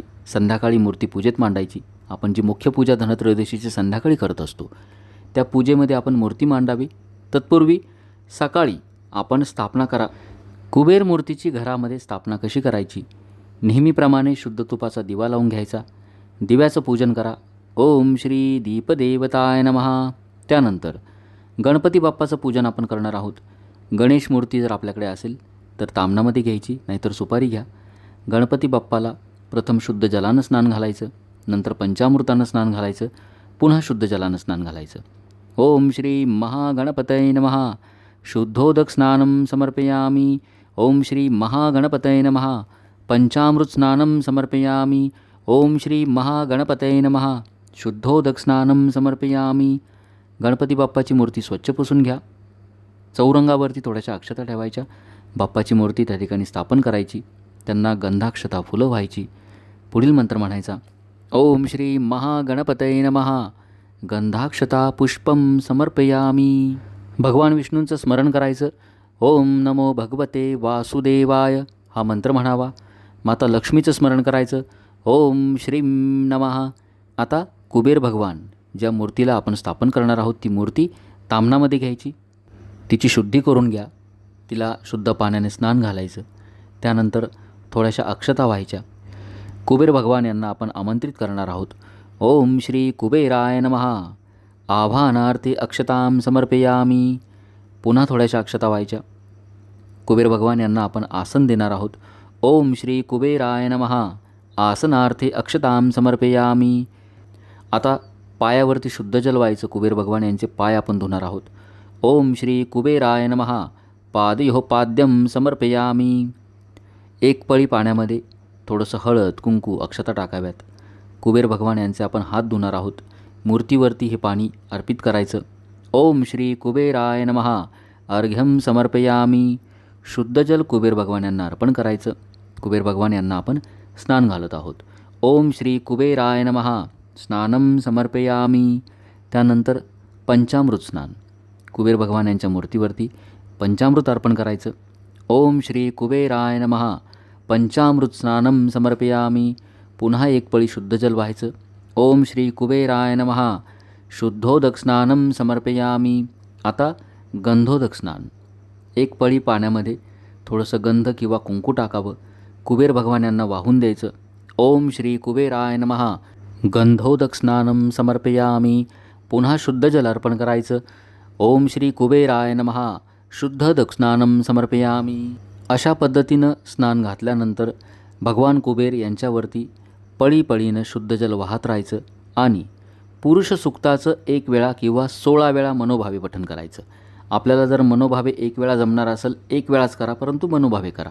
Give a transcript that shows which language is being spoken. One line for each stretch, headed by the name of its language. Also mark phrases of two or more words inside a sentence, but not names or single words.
Marathi: संध्याकाळी मूर्ती पूजेत मांडायची. आपण जी मुख्य पूजा धनत्रयोदशीची संध्याकाळी करत असतो त्या पूजेमध्ये आपण मूर्ती मांडावी. तत्पूर्वी सकाळी आपण स्थापना करा. कुबेर मूर्तीची घरामध्ये स्थापना कशी करायची, नेहमीप्रमाणे शुद्ध तुपाचा दिवा लावून घ्यायचा. दिव्याचं पूजन करा.
Sanskrit: ओम श्री दीपदेवताय नमः.
Marathi: त्यानंतर गणपती बाप्पाचं पूजन आपण करणार आहोत. गणेश मूर्ती जर आपल्याकडे असेल तर तामणामध्ये घ्यायची, नाहीतर सुपारी घ्या. गणपती बाप्पाला प्रथम शुद्ध जलानं स्नान घालायचं, नंतर पंचामृतानं स्नान घालायचं, पुन्हा शुद्ध जलानं स्नान घालायचं.
Sanskrit: ओम श्री महागणपतये नमः. शुद्धोदक स्नानं समर्पयामि. ओम श्री महागणपतये नमः. पंचामृत स्नानं समर्पयामि. ओम श्री महागणपतये नमः. शुद्धोदक स्नानं समर्पयामि.
Marathi: गणपती बाप्पाची मूर्ती स्वच्छ पुसून घ्या. चौरंगावरती थोड्याशा अक्षता ठेवायच्या. बाप्पाची मूर्ती त्या ठिकाणी स्थापन करायची. त्यांना गंधाक्षता फुलं व्हायची. पुढील मंत्र म्हणायचा.
Sanskrit: ओम श्री महागणपतये नमः. गंधाक्षता पुष्पं समर्पयामि.
Marathi: भगवान विष्णूंचं स्मरण करायचं.
Sanskrit: ओम नमो भगवते वासुदेवाय
Marathi: हा मंत्र म्हणावा. माता लक्ष्मीचं स्मरण करायचं.
Sanskrit: ओम श्रीं नमः.
Marathi: आता कुबेर भगवान ज्या मूर्तीला आपण स्थापन करणार आहोत ती मूर्ती तामणामध्ये घ्यायची. तिची शुद्धी करून घ्या. तिला शुद्ध पाण्याने स्नान घालायचं. त्यानंतर थोड्याशा अक्षता व्हायच्या. कुबेर भगवान यांना आपण आमंत्रित करणार आहोत.
Sanskrit: ओम श्री कुबेराय नमः. आभानार्थे अक्षतां समर्पयामि.
Marathi: पुन्हा थोड्याशा अक्षता व्हायच्या. कुबेर भगवान यांना आपण आसन देणार आहोत.
Sanskrit: ओम श्री कुबेराय नमः. आसनार्थे अक्षतां समर्पयामि.
Marathi: आता पायावरती शुद्ध जल व्हायचं. कुबेर भगवान यांचे पाय आपण धुणार आहोत.
Sanskrit: ओम श्री कुबेराय नमः. पादयोः पाद्यं समर्पयामी.
Marathi: एक पळी पाण्यामध्ये थोडंसं हळद, कुंकू, अक्षता टाकाव्यात. कुबेर भगवान यांचे आपण हात धुणार आहोत. मूर्तीवरती हे पाणी अर्पित करायचं.
Sanskrit: ओम श्री कुबेराय नमः. अर्घ्यम समर्पयामी.
Marathi: शुद्ध जल कुबेर भगवान यांना अर्पण करायचं. कुबेर भगवान यांना आपण स्नान घालत आहोत.
Sanskrit: ओम श्री कुबेराय नमः. स्नानम समर्पयामी.
Marathi: त्यानंतर पंचामृत स्नान. कुबेर भगवान यांच्या मूर्तीवरती पंचामृत अर्पण करायचं.
Sanskrit: ओम श्री कुबेराय नमः. पंचामृत स्नानम समर्पयामी.
Marathi: पुन्हा एक पळी शुद्ध जल व्हायचं.
Sanskrit: ओम श्री कुबेराय नमः. शुद्धोदक स्नानम समर्पयामी.
Marathi: आता गंधोदक स्नान. एक पळी पाण्यामध्ये थोडंसं गंध किंवा कुंकू टाकावं. कुबेर भगवान यांना वाहून द्यायचं.
Sanskrit: ओम श्री कुबेराय नमः. गंधोदक स्नानम समर्पयामी.
Marathi: पुन्हा शुद्ध जल अर्पण करायचं.
Sanskrit: ओम श्री कुबेराय नमः. शुद्धोदक स्नानम समर्पयामी.
Marathi: अशा पद्धतीनं स्नान घातल्यानंतर भगवान कुबेर यांच्यावरती पळीपळीनं शुद्ध जल वाहत राहायचं आणि पुरुष सुक्ताचं 1 वेळा किंवा 16 वेळा मनोभावे पठण करायचं. आपल्याला जर मनोभावे 1 वेळा जमणार असेल 1 वेळाच करा, परंतु मनोभावे करा.